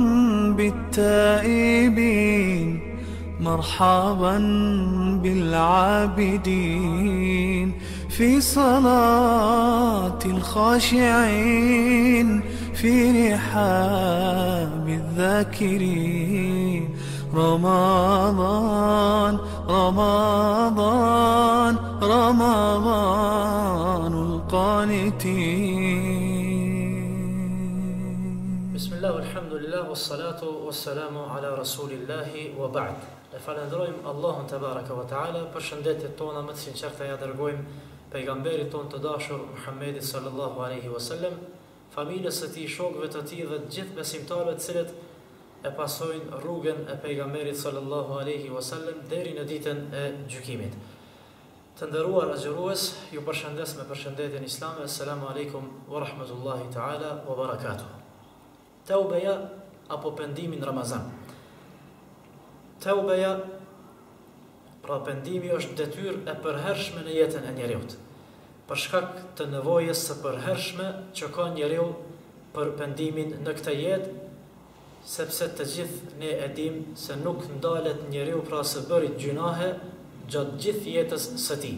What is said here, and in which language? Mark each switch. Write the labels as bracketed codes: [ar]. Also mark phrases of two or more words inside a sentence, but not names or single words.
[ar] بالتائبين مرحبا بالعابدين في صلاة الخاشعين في رحاب الذاكرين رمضان رمضان رمضان القانتين. بسم الله والحمد لله والصلاة والسلام على رسول الله وبعد. [sq] Falenderojmë Allahun te [ar] بارك وتعالى [sq] për shëndetjet tona më të sinqerta ja dërgojmë pejgamberit ton të dashur Muhammedit [ar] صلى الله عليه وسلم, [sq] familjes së tij, shokëve të tij dhe të gjithë besimtarëve të cilët e pasojnë rrugën e pejgamberit [ar] صلى الله عليه وسلم [sq] deri në ditën e gjykimit. Të nderuar agjërues, ju përshëndes me përshëndetjen islame. [ar] السلام عليكم ورحمة الله تعالى وبركاته. [sq] Taubeja apo pendimi në Ramazan. Taubeja, pra pendimi, është detyrë e përhershme në jetën e njeriut, për shkak të nevojës së përhershme që ka njeriu për pendimin në këtë jetë, sepse të gjithë ne e dim se nuk ndalet njeriu pra së bërit gjunahe gjatë gjithë jetës së tij.